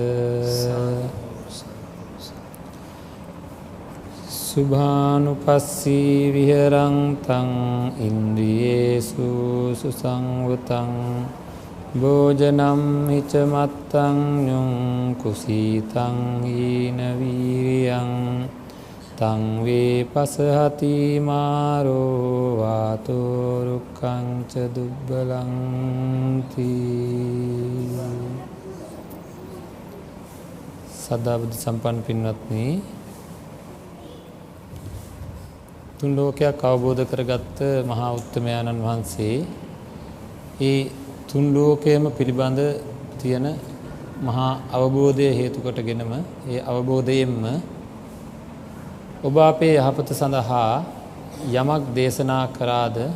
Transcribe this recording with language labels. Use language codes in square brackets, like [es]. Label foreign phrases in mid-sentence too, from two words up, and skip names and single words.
[pi] සුභානුපස්සී විහරන්තං ඉන්ද්‍රියේසු සුසංවතං භෝජනම් හිච මත්තං ඤුං කුසීතං හීන වීරියං තං වේපසහති මාරෝ වාතෝ රුක්ඛං ච දුබ්බලං තී. [si] සදා බුද්ධ සම්පන්න පින්වත්නි, තුන් ලෝකයක් අවබෝධ කරගත්ත මහා උත්තමයාණන් වහන්සේ ඒ තුන් ලෝකයේම පිළිබඳ තියෙන මහා අවබෝධය හේතු කොටගෙනම ඒ අවබෝධයෙන්ම ඔබ අපේ යහපත සඳහා යමක් දේශනා කරාද